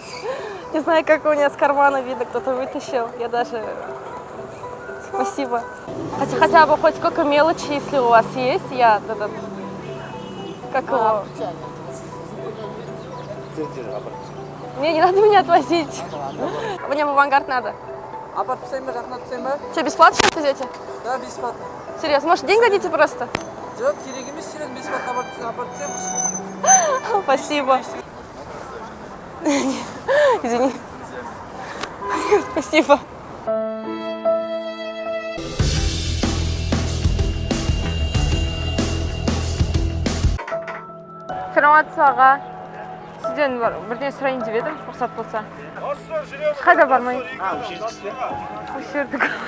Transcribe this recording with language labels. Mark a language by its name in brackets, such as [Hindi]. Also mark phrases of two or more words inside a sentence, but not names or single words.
[Russian] Не знаю, как у меня с кармана видно, кто-то вытащил. Я даже... Спасибо. Хотя бы хоть сколько мелочи, если у вас есть, я этот... Как его? Мне не надо меня отвозить. Мне в авангард надо. [Kazakh] Апарт тастайын ба, жақындатып тастайын ба? [Russian] Что, бесплатно что везете? Да, бесплатно. Серьезно, может, деньги дадите просто? [Kazakh] Жоқ, керек емес, [Russian] серьезно, бесплатно [Kazakh] апарт тастаймыз. [Russian] Спасибо. Извини. Спасибо. [Kazakh] Саламатсыз аға. Сізден бірден сұрайын деп едім, рұқсат болса. Қайда бармайын? Ущердік.